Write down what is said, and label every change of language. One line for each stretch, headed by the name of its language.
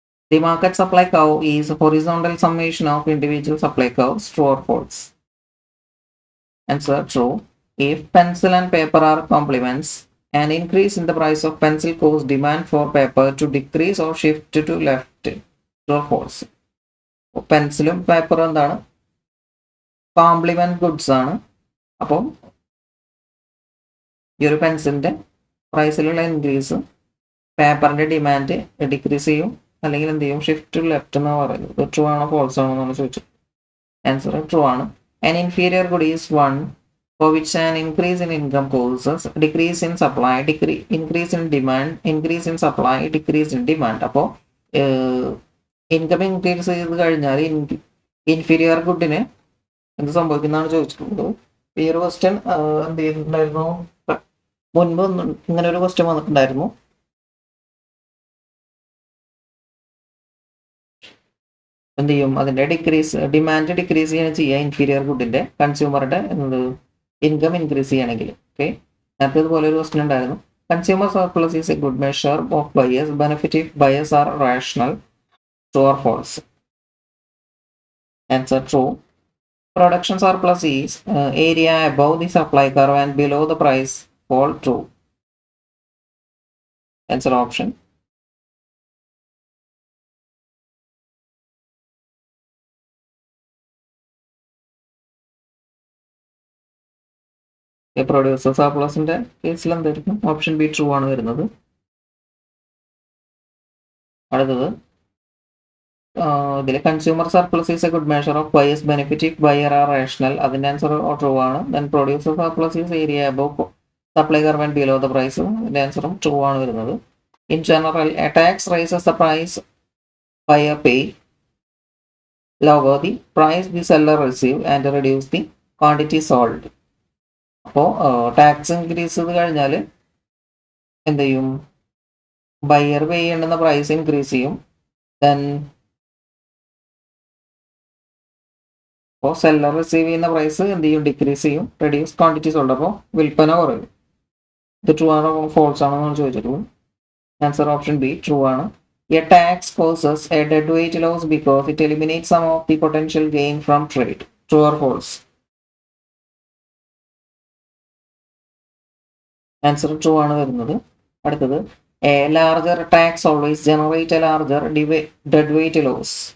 English: The market supply curve is a horizontal summation of individual supply curves. True or false? Answer true. If pencil and paper are complements, an increase in the price of pencil causes demand for paper to decrease or shift to left. True or false?
Malayalam: പെൻസിലും പേപ്പറും എന്താണ് complement goods ആണ്. അപ്പം ഈ ഒരു പെൻസിലിന്റെ പ്രൈസിലുള്ള increase പേപ്പറിന്റെ demand decrease ചെയ്യും, അല്ലെങ്കിൽ എന്ത് ചെയ്യും,
English: shift to left
Malayalam: എന്നാണ് പറയുന്നത്. ട്രൂ ആണോ ഫോൾസ് ആണോ എന്നാണ് ചോദിച്ചത്. ആൻസർ ട്രൂ ആണ്.
English: An inferior good is one for which an increase in income causes decrease in supply, increase in demand, increase in supply, decrease in demand.
Malayalam: അപ്പോൾ income increase ചെയ്ത് കഴിഞ്ഞാൽ ഇൻഫീരിയർ ഗുഡിന് എന്ത് സംഭവിക്കുന്നതാണ് ചോദിച്ചിട്ടുള്ളത്. ഈ ഒരു ക്വസ്റ്റ്യൻ എന്ത് ചെയ്തിട്ടുണ്ടായിരുന്നു, മുൻപ് ഇങ്ങനെ ഒരു ക്വസ്റ്റ്യൻ വന്നിട്ടുണ്ടായിരുന്നു. എന്ത് ചെയ്യും, അതിന്റെ ഡിമാൻഡ് ഡിക്രീസ് ചെയ്യാണ് ചെയ്യുക ഇൻഫീരിയർ ഗുഡിന്റെ, കൺസ്യൂമറുടെ എന്ത് ഇൻകം ഇൻക്രീസ് ചെയ്യണമെങ്കിൽ. ഓക്കെ, നേരത്തെ ഇതുപോലെ ഒരു ക്വസ്റ്റ്യൻ ഉണ്ടായിരുന്നു.
English: Consumer surplus is a good measure of buyers benefit if buyers are rational. True or false? Answer true. Production surplus is area above the supply curve and below the price fall. True. Answer option.
Malayalam: Producer സർപ്ലസിന്റെ കേസിൽ എന്തായിരിക്കും? Option be true ആണ് വരുന്നത്. അടുത്തത് ഇതിൽ
English: Consumer surplus is a good measure of buyers benefit if buyer are rational.
Malayalam: അതിന്റെ answer true ആണ്.
English: Then producer surplus is area above supply curve and below the price.
Malayalam: ഇതിന്റെ ആൻസറും true ആണ് വരുന്നത്.
English: In general a tax raises the price buyer pay, lower the price the seller receive and reduce the quantity sold.
Malayalam: അപ്പോൾ tax increase ചെയ്ത് കഴിഞ്ഞാൽ എന്ത് ചെയ്യും, buyer പേ ചെയ്യേണ്ടുന്ന price increase ചെയ്യും. ദെൻ അപ്പോൾ സെല്ലർ റിസീവ് ചെയ്യുന്ന പ്രൈസ് എന്ത് ചെയ്യും, ഡിക്രീസ് ചെയ്യും.
English: reduce quantity sold,
Malayalam: അപ്പോൾ വിൽപ്പന കുറയും. ഇത് ട്രൂ ആണോ ഫോൾസ് ആണോ എന്നാണ് ചോദിച്ചിട്ടുള്ളത്. ആൻസർ ഓപ്ഷൻ ബി ട്രൂ ആണ്.
English: A tax causes a deadweight loss because it eliminates some of the potential gain from trade. True or false? Answer true
Malayalam: ആണ് വരുന്നത്. അടുത്തത്
English: a larger tax always generate a larger deadweight loss.